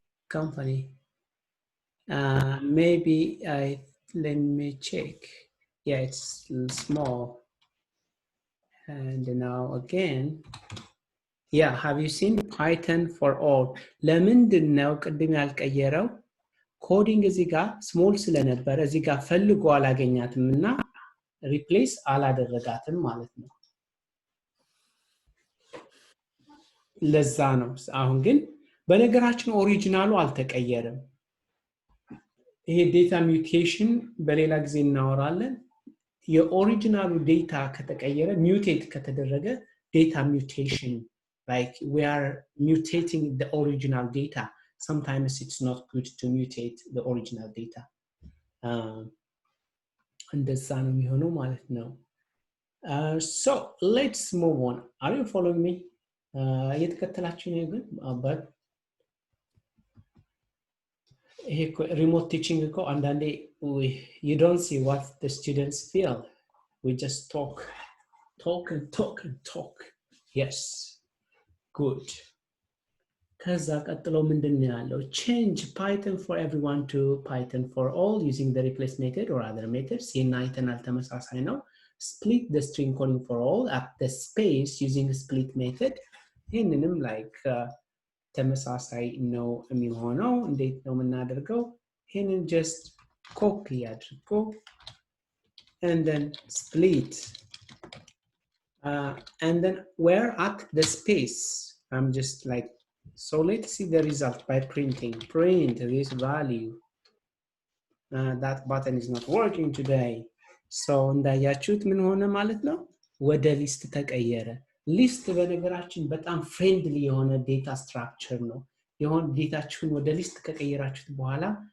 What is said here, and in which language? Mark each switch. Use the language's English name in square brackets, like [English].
[English] Company. Maybe let me check. Yeah, it's small. And now again. Yeah, have you seen Python for all? [Amharic] ለምንድን ነው ቅድም ያልቀየረው? ኮዲንግ እዚህ ጋር ስሞል ስለነበረ እዚህ ጋር ፈልጎ አላገኛትም እና ሪፕሌስ አላደረጋትም ማለት ነው። ለዛ ነው። አሁን ግን በነገራችን ኦሪጂናሉ አልተቀየረም። ይሄ ዴታ ሚውቴሽን በሌላ ጊዜ እናወራለን። የኦሪጂናሉ ዴታ ከተቀየረ ሚውቴት ከተደረገ ዴታ ሚውቴሽን, [English] like we are mutating the original data. Sometimes it's not good to mutate the original data. [Amharic] እንደዛ ነው የሚሆነው ማለት ነው። [English] So let's move on. Are you following me? [Amharic] እየተከተላችሁ ነው ግን [English] but ይሄ remote teaching [Amharic] እኮ አንዳንዴ [English] you don't see what the students feel. We just talk and talk and talk. Yes, good. [Amharic] ከዛ ቀጥሎ ምንድን ነው ያለው? [English] Change Python for everyone to Python for all using the replace method or other methods. [Amharic] ይህን አይተናል፣ ተመሳሳይ ነው። [English] Split the string coding for all at the space using a split method. [Amharic] ይህንንም like ተመሳሳይ ነው የሚሆነው። እንዴት ነው የምናደርገው? ይህንን just [English] copy [Amharic] አድርጎ [English] and then split and then where at the space I'm just like so let's see the result by printing print this value that button is not working today so [Amharic] እንዳያችሁት ምን ሆነ ማለት ነው ወደ ሊስት ተቀየረ ሊስት በነገራችን በጣም ፍሬንድሊ የሆነ ዴታ ስትራክቸር ነው የሆነ ዴታችሁን ወደ ሊስት ከቀየራችሁት በኋላ